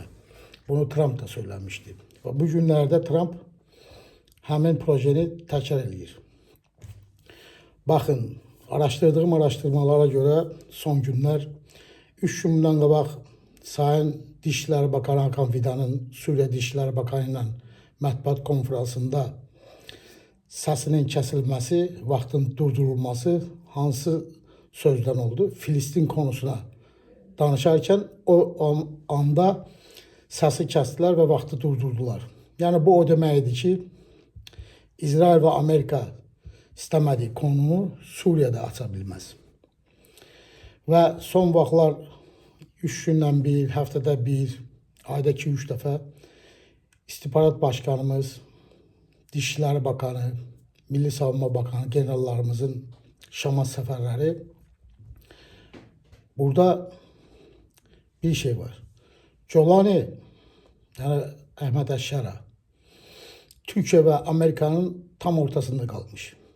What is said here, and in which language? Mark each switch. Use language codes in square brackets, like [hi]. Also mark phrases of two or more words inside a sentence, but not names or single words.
[tr] Bunu Trump da söylemişti. Ve bu günlerde [az] Trump həmin projeni təkrar edir. [tr] Bakın, araştırdığım araştırmalara göre son günler 3 [az] gündən qabaq [tr] Sayın Dışişleri Bakanı Hakan Fidan'ın Suriye Dışişleri Bakanı ile [az] mətbuat konferansında səsinin kəsilməsi, vaxtın durdurulması hansı sözdən oldu? Filistin konusuna danışarkən o anda səsi kəsdilər və vaxtı durdurdular. Yəni bu o deməkdir ki, İsrail və Amerika istəmədiyi konumu Suriye'de aça bilməz. Və son vaxtlar 3 gündən bir, həftədə bir, ayda 2-3 dəfə [tr] İstihbarat Başkanımız, Dışişleri Bakanı, Milli Savunma Bakanı, [az] generallarımızın Şam'a səfərləri. Burada bir şey var. [tr] Colani, yani Ahmet Əşşara, Türkiye ve Amerika'nın tam ortasında kalmış.